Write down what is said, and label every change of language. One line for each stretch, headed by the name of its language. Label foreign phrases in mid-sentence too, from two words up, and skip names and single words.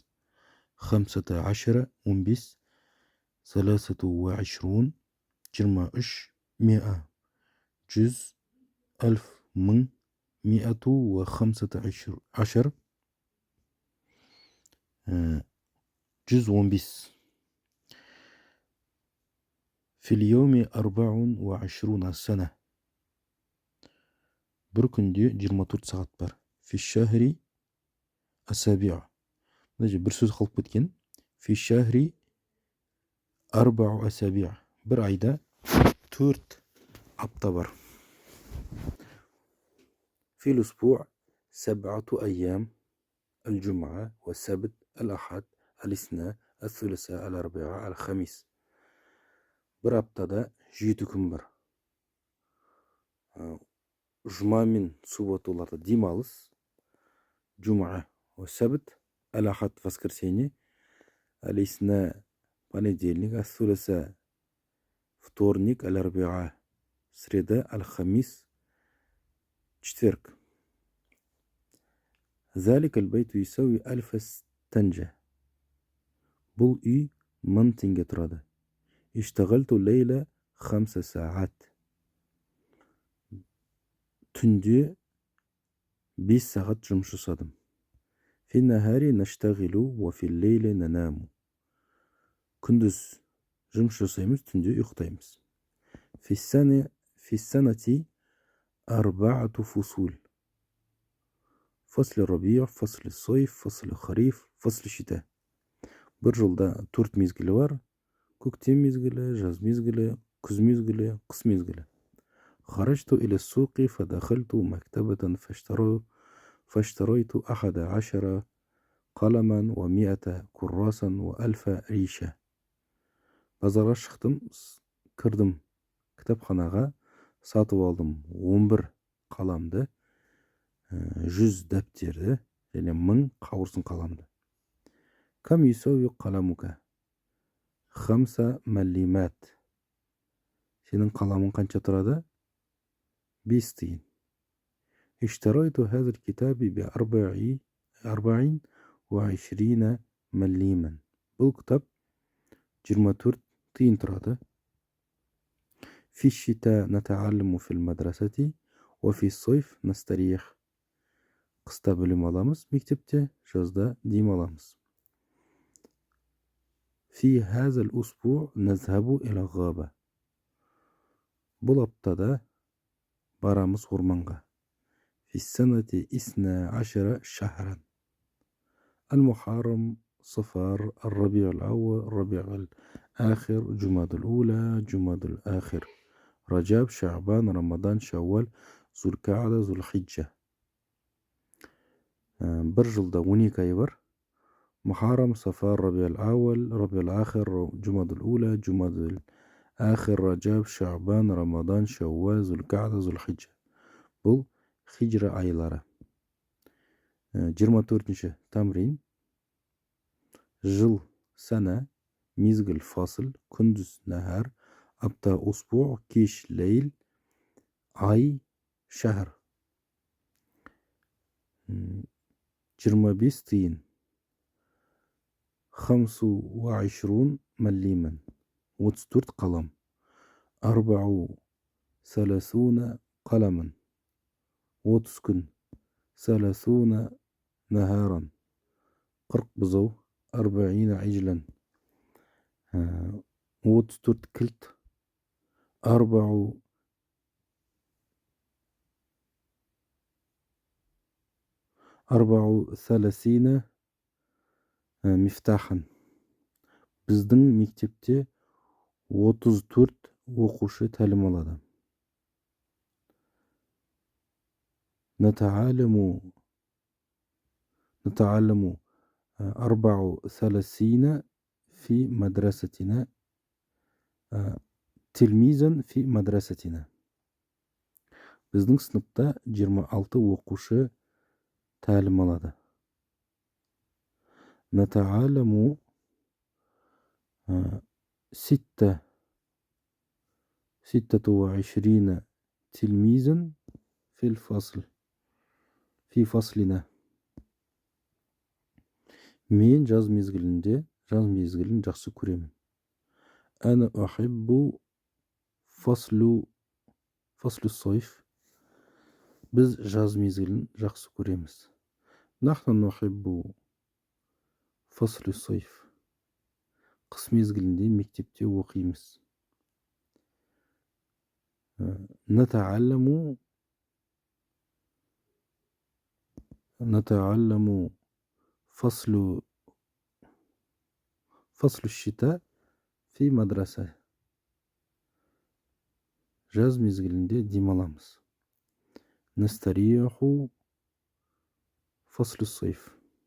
Arabic: 15 15, 23 23, 100 100, 1000 1000, 115 115. في اليوم 24 سنة.
Kazakh: бір күнде 24 сағат бар.
Arabic: في الشهر أسابيع.
Kazakh: бір сөз қалып кеткен.
Arabic: في الشهر 4 أسابيع.
Kazakh: бір айда 4 апта бар.
Arabic: في الأسبوع 7 أيام: الجمعة والسبت الأحد الاثنين الثلاثاء الأربعاء الخميس.
Kazakh: бір аптада 7 күн бар. Жұма мен субботаларда демалыс.
Arabic: Джума والسبت الأحد воскресенье, الاثنين понедельник, الثلاثاء вторник, الأربعاء среда, الخميس четверг. ذلك البيت يساوي 1000 تنجة.
Kazakh: бұл үй 1000 теңге тұрады.
Arabic: اشتغلت الليلة 5 ساعات.
Kazakh: түнде 5 сағат жұмыс жасадым.
Arabic: في النهار نشتغل وفي الليل ننام.
Kazakh: күндіз жұмыс жасаймыз, түнде ұйықтаймыз.
Arabic: في السنة 4 فصول: فصل الربيع, فصل الصيف, فصل الخريف, فصل الشتاء.
Kazakh: бір жылда 4 мезгілі бар: көктем мезгілі, жаз мезгілі, күз мезгілі, қыс мезгілі.
Arabic: خرجت إلى السوق فدخلت مكتبة فاشتريت 11 قلما و100 كراسا و1000 ريشة.
Kazakh: базарға шықтым, кірдім кітапханаға, сатып алдым 11 қаламды, 100 дәптерді және 1000 қауырсын қаламды.
Arabic: كم يساوي قلمك؟ 5 مليمات.
Kazakh: сенің қаламың қанша тұрады? 5 тиын.
Arabic: اشتريت هذا الكتاب ب24 مليما.
Kazakh: бұл кітап 24 тиын тұрады.
Arabic: في الشتاء نتعلم في المدرسة وفي الصيف نستريح.
Kazakh: қыста білім аламыз мектепте, жазда дем аламыз.
Arabic: في هذا الأسبوع نذهب إلى الغابة.
Kazakh: бұл аптада барамыз орманға.
Arabic: في السنة 12 شهرا: المحرم, صفر, الربيع الأول, الربيع الآخر, جماد الأولى, جماد الآخر, رجب, شعبان, رمضان, شوال, ذو القعدة, ذو الحجة.
Kazakh: бір жылда 12 ай бар:
Arabic: محرم, صفر, ربيع الأول, ربيع الآخر, جماد الأولى, جماد الآخر, رجب, شعبان, رمضان, شوال, ذو القعدة, ذو الحجة.
Kazakh: бұл хиджра айлары. 24-ші тамрин: жыл сана, мезгіл фасыл, күндіз нахар, апта успу, кеш лейл, ай шахр. 25 тиын: 25 مليما, 34 қалам.
Arabic: 34 قلما, 30 күн. 30 نهارا, 40 бұзау. 40 عجلا, 34 кілт. 34 مفتاحا.
Kazakh: біздің мектепте 34 оқушы тәлім алады.
Arabic: نتعلم 34 في مدرستنا تلميذا في مدرستنا.
Kazakh: Біздің сыныпта 26 оқушы тәлім алады.
Arabic: نتعلم 26 تلميذا في الفصل في فصلنا.
Kazakh: Мен жаз мезгілін жақсы көремін.
Arabic: أنا أحب فصل الصيف.
Kazakh: Біз жаз мезгілін жақсы көреміз.
Arabic: نحن نحب فصل الصيف.
Kazakh: Қыс мезгілінде мектепте оқимыз.
Arabic: نتعلم فصل الشتاء في مدرسة.
Kazakh: Жаз мезгілінде демаламыз.
Arabic: نستريح فصل الصيف.